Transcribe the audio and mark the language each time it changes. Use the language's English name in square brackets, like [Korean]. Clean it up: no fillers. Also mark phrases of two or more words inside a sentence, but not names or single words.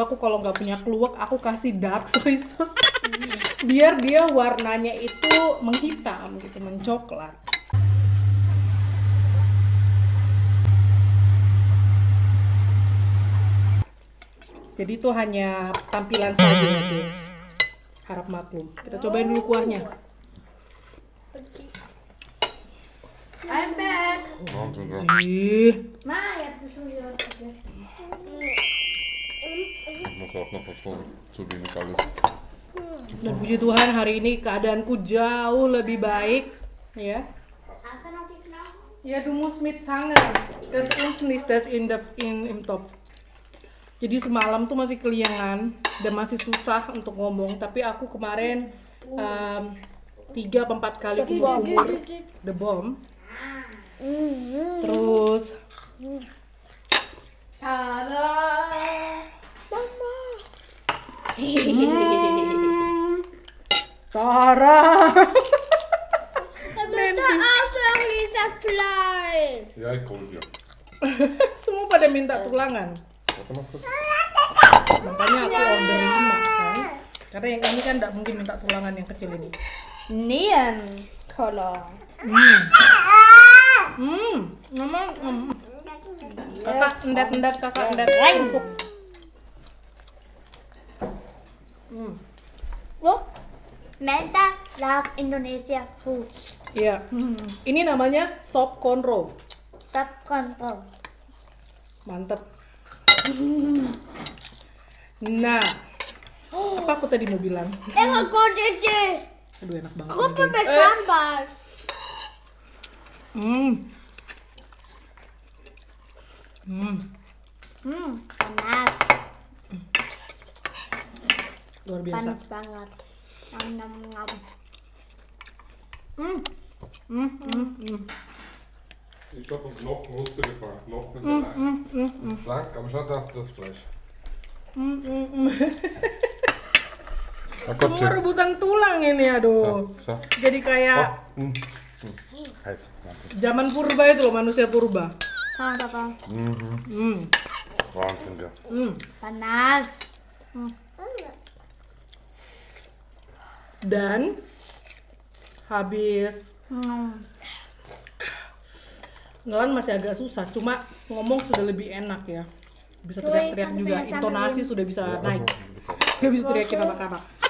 [Indonesian] Aku kalau nggak punya keluak aku kasih [English] dark soy sauce [Indonesian] biar dia warnanya itu menghitam gitu, mencoklat. Jadi itu hanya tampilan saja ya guys. Harap maklum. Kita cobain dulu kuahnya. [English] I'm back. Ih, [German] Ich muss auch noch was holen. Zu wenig alles. [Indonesian] dan puji Tuhan hari ini keadaanku jauh lebih baik ya. Ya, [German] du musst mit sangen. Ganz unten ist das im Topf. [Indonesian] Jadi semalam tuh masih keliangan dan masih susah untuk ngomong, tapi aku kemarin 3-4 kali kumur [English] the bomb. [Indonesian] Terus Tara. [German] Ja, ich hol dir. [Indonesian] Semua pada minta tulangan. [German] Warte mal kurz. [Indonesian] Makanya aku order 5 kan. Karena yang ini kan tidak mungkin minta tulangan yang kecil ini. [English] Neon color. [Indonesian] Memang kakak endat kakak endat. Empuk. [English] Look, Menta love Indonesia food. [Indonesian] Iya. Ini namanya sop konro. [English] Sub control. [Indonesian] Mantep. Nah, apa aku tadi mau bilang? Aku dede. Aduh, enak banget. Aku ini, guys. pakai sambal. Panas. Luar biasa. Panas banget. Ngam. [German] Ich glaube, ein Knochen runtergefallen. Knochen ist blank, aber schaut auf das Fleisch. [Indonesian] Semua rebutan tulang ini, aduh. [English] So. [Indonesian] Jadi kayak [German] Heiß. Wahnsinn. [Indonesian] zaman purba itu loh, manusia purba. Papa. [German] Wahnsinn, ja. [Indonesian] Panas. Dan habis ngelan masih agak susah, cuma ngomong sudah lebih enak ya. Bisa teriak-teriak juga, intonasi sudah bisa naik. Sudah bisa teriakin anak-anak.